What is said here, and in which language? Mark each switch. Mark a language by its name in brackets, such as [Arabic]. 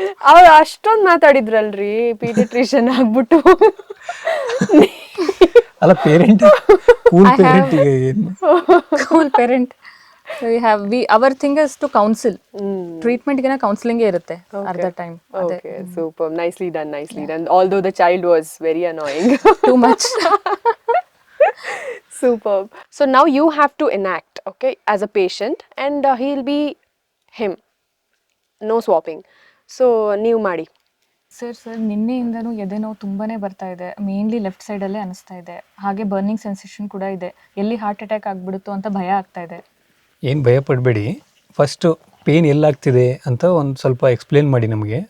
[Kannada] ಅವ್ರು ಅಷ್ಟೊಂದು ಮಾತಾಡಿದ್ರಲ್ರಿ ಪೀಡಿಯಾಟ್ರಿಷಿಯನ್ ಆಗ್ಬಿಟ್ಟು. ಅಲ್ಲ, parent, cool parent. [English] Cool parent. Our thing is to counsel. Mm. [Kannada] ಟ್ರೀಟ್ಮೆಂಟ್ಗಿನ ಕೌನ್ಸಿಲಿಂಗೇ ಇರುತ್ತೆ ಅರ್ಧ time. [English] Okay, super. Nicely done, nicely done. Although the child was very annoying. Too much. Superb. So now you have to enact, okay, as a patient, and he'll be him. No swapping. So, [Kannada] ನೀವು ಮಾಡಿ. Sir ನಿನ್ನೆಯಿಂದನೂ ಎದೆ ನೋವು ತುಂಬಾನೇ ಬರ್ತಾ ಇದೆ. Mainly left ಸೈಡಲ್ಲೇ ಅನಿಸ್ತಾ ಇದೆ. ಹಾಗೆ ಬರ್ನಿಂಗ್ ಸೆನ್ಸೇಷನ್ ಕೂಡ ಇದೆ. ಎಲ್ಲಿ ಹಾರ್ಟ್ ಅಟ್ಯಾಕ್ ಆಗ್ಬಿಡುತ್ತೋ ಅಂತ ಭಯ ಆಗ್ತಾ ಇದೆ. ಏನು ಭಯ ಪಡಬೇಡಿ. ಫಸ್ಟು ಪೇನ್ ಎಲ್ಲಾಗ್ತಿದೆ ಅಂತ ಒಂದು ಸ್ವಲ್ಪ ಎಕ್ಸ್ಪ್ಲೇನ್ ಮಾಡಿ ನಮಗೆ.